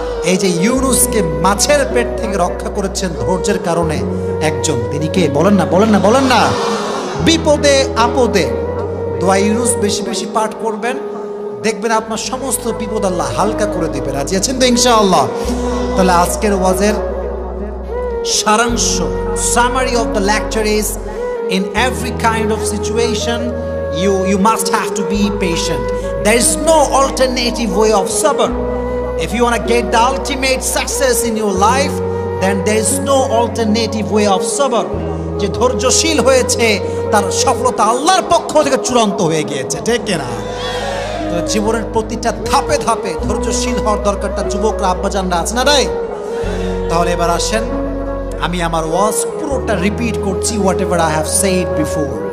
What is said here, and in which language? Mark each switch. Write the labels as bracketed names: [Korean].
[Bangla] এই যে ইউনুসকে মাছের পেট থেকে রক্ষা করেছেন ধৈর্যের কারণে একজন, তিনি কে? বলেন না, বলেন না, বলেন না। বিপদে আপদে দোয়া ইউনুস বেশি বেশি পাঠ করবেন, দেখবেন আপনার সমস্ত বিপদ আল্লাহ হালকা করে দেবে। রাজি আছেন তো ইনশাআল্লাহ? তাহলে আজকের ওয়াজের সারাংশ, [English] Summary of the lecture is, in every kind of situation you must have to be patient. There is no alternative way of sabr. If you want to get the ultimate success in your life, then there is no alternative way of sabr. [Bangla] যে ধৈর্যশীল হয়েছে তার সফলতা আল্লাহর পক্ষ থেকে চূড়ান্ত হয়ে গিয়েছে, ঠিক কিনা? তো জীবনের প্রতিটা ধাপে ধাপে ধৈর্যশীল হওয়ার দরকারটা যুবকরা, আব্বাজানরা আছে না নাই? তাহলে এবার আসেন, আমি আমার ওয়াজ পুরোটা রিপিট করছি, [English] Whatever I have said before.